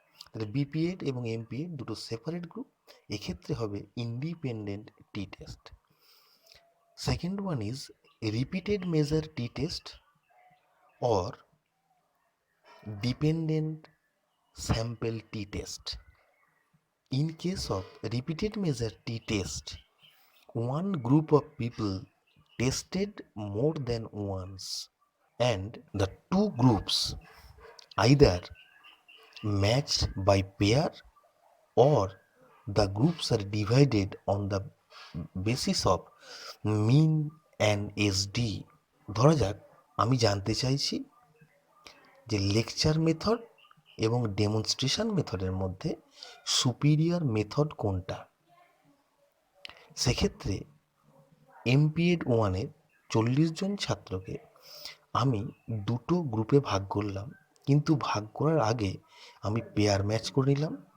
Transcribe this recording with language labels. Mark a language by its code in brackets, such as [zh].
[bn] তাহলে বিপিএড এবং এমপিএড দুটো সেপারেট গ্রুপ, এক্ষেত্রে হবে independent T test. [en] Second one is repeated measure t test or dependent sample t-test. In case of repeated measure t-test, one group of people tested more than once, and the two groups either matched by pair or the groups are divided on the basis of mean and SD. [bn] ধরা যাক আমি জানতে চাইছি যে lecture method এবং demonstration মেথডের মধ্যে superior method কোনটা। সেক্ষেত্রে এমপিএড ওয়ানের 40 জন ছাত্রকে আমি দুটো গ্রুপে ভাগ করলাম, কিন্তু ভাগ করার আগে আমি পেয়ার ম্যাচ করে নিলাম।